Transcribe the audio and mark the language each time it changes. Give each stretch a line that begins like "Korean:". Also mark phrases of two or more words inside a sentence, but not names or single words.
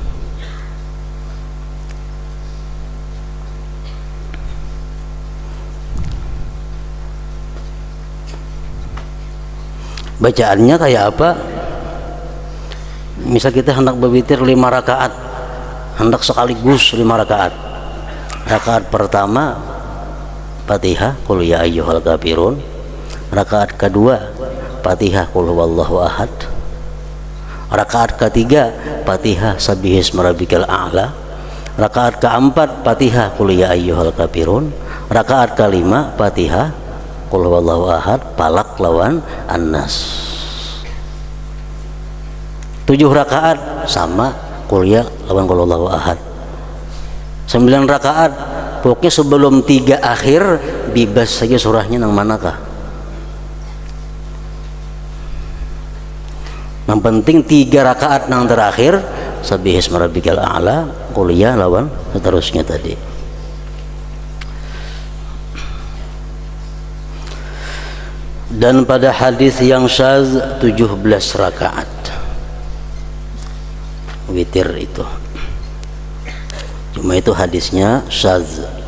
Banjar: Bacaannya kayak apa? Misal kita hendak berwitir 5 rakaat, hendak sekaligus 5 rakaat. Rakaat pertama Fatihah qul ya ayyuhal kafirun. Rakaat kedua Fatihah qul huwallahu ahad. Rakaat ketiga Fatihah sabbihisma rabbikal a'la. Rakaat keempat Fatihah qul ya ayyuhal kafirun. Rakaat kelima Fatihah qul huwallahu ahad, Falak lawan An-Nas. 7 rakaat sama qul ya lawan qul huwallahu ahad. 9 rakaat pokoknya sebelum 3 akhir bebas saja surahnya nang manakah. Yang penting 3 rakaat nang terakhir Sabbihisma rabbikal a'la, qul ya lawan seterusnya tadi. Dan pada hadis yang syaz 17 rakaat witir itu, cuma itu hadisnya syaz.